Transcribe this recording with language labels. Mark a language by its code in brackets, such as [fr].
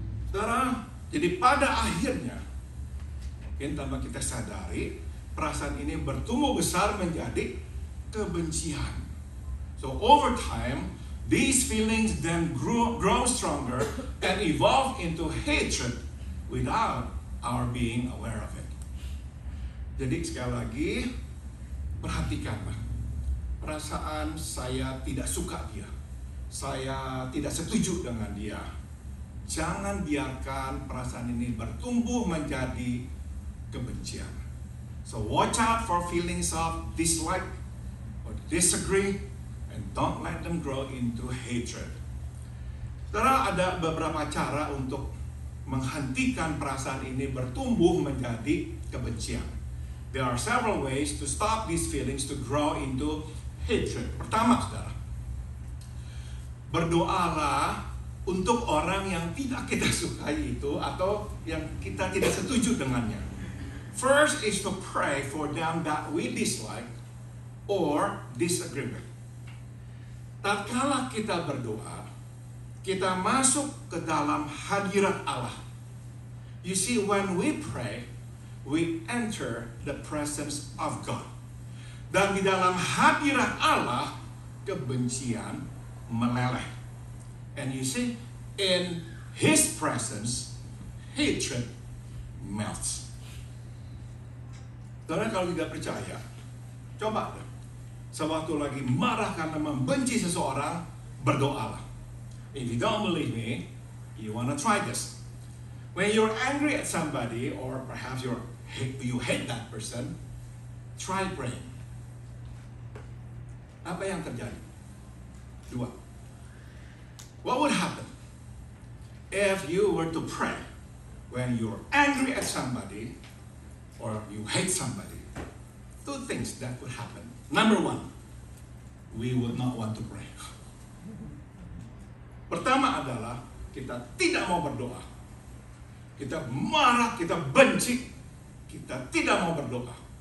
[id] Saudara, jadi pada akhirnya, mungkin tanpa kita sadari, perasaan ini bertumbuh besar menjadi kebencian. [en] So over time, these feelings then grow stronger and evolve into hatred without our being aware of it. [id] Jadi sekali lagi, perhatikanlah. Perasaan saya tidak suka dia. Saya tidak setuju dengan dia. Jangan biarkan perasaan ini bertumbuh menjadi kebencian. [en] So watch out for feelings of dislike or disagree and don't let them grow into hatred. [id] Saudara, ada beberapa cara untuk menghentikan perasaan ini bertumbuh menjadi kebencian. [en] There are several ways to stop these feelings to grow into hatred. [id] Pertama, saudara, berdoalah untuk orang yang tidak kita sukai itu atau yang kita tidak setuju dengannya. [en] First is to pray for them that we dislike or disagree with. [id] Tatkala kita berdoa, kita masuk ke dalam hadirat Allah. [en] You see, when we pray, we enter the presence of God. [id] Dan di dalam hadirat Allah, kebencian meleleh. [en] And you see, in His presence, hatred melts. [id] Saudara, kalau tidak percaya, coba deh. Sewaktu lagi marah karena membenci seseorang, berdoalah. [en] If you don't believe me, you want to try this. When you're angry at somebody, or perhaps you're you hate that person, try praying. [id] Apa yang terjadi? Dua. [en] What would happen if you were to pray when you're angry at somebody or you hate somebody? Two things that would happen. Number one, we would not want to pray. [id] Pertama adalah kita tidak mau berdoa. Kita marah, kita benci, kita tidak mau berdoa.